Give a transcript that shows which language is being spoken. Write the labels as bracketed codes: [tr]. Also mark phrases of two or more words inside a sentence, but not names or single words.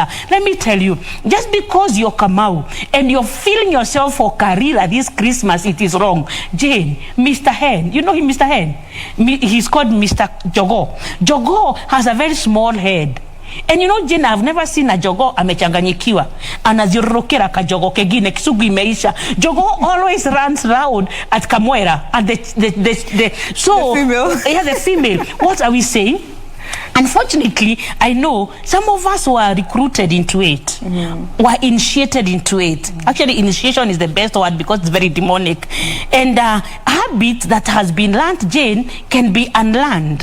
[en] Let me tell you, just because you're Kamau and you're feeling yourself for career this Christmas, it is wrong. Jane, Mr. Hen, you know him, Mr. Hen? He's called Mr. Jogo. Jogo has a very small head. And you know, Jane, I've never seen a jogo amechanganyikiwa. Anazirokera ka jogo kegine kisugu imeisha. Jogo always runs round at Kamwera. And the female. Yeah, the female. What are we saying? Unfortunately, I know some of us were recruited into it, were initiated into it. Actually, initiation is the best word because it's very demonic. And habit that has been learned, Jane, can be unlearned.